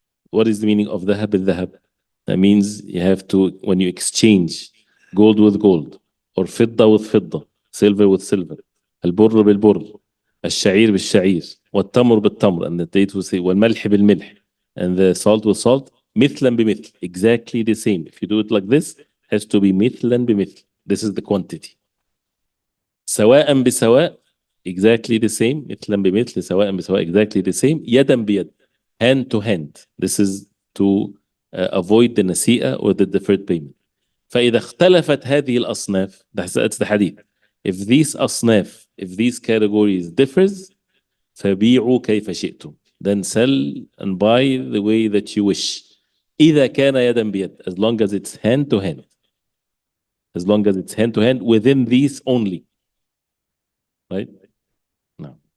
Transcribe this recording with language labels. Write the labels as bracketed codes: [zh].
[en] What is the meaning of [ar] ذهب بالذهب? [en] That means you have to, when you exchange gold with gold, or فضة with فضة, silver with silver, [ar] البر بالبر, الشعير بالشعير, والتمر بالتمر, [en] and the date will say [ar] والملح بالملح, [en] and the salt with salt, [ar] مثلا بمثل, [en] exactly the same. If you do it like this, it has to be [ar] مثلا بمثل. [en] This is the quantity. [ar] سواء بسواء, [en] exactly the same. [ar] مثلا بمثل, سواء بسواء, [en] exactly the same. [ar] يدا بيد, [en] hand to hand. This is to avoid the نسيئة or the deferred payment. [ar] فإذا اختلفت هذه الأصناف, [en] that's the hadith. If these أصناف, if these categories differs, [ar] فبيعوا كيف شئتم. [en] Then sell and buy the way that you wish. [ar] إذا كان يدا بيد, [en] as long as it's hand to hand. As long as it's hand to hand within these only. Right? No.